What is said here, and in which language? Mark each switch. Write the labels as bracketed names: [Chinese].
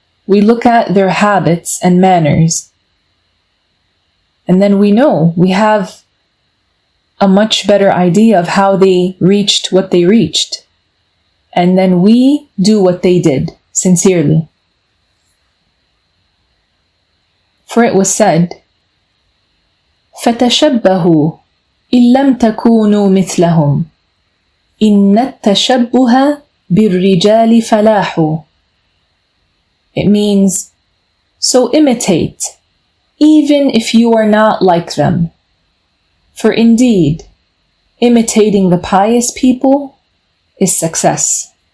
[English] We look at their habits and manners. And then we know, we have a much better idea of how they reached what they reached. And then we do what they did, sincerely. For it was said, [Arabic] فَتَشَبَّهُوا إِن لَمْ تَكُونُوا مِثْلَهُمْ إِنَّ التَّشَبُّهَ بِالرِّجَالِ فَلَاحٌ. [English] It means, so imitate, even if you are not like them. For indeed, imitating the pious people is success.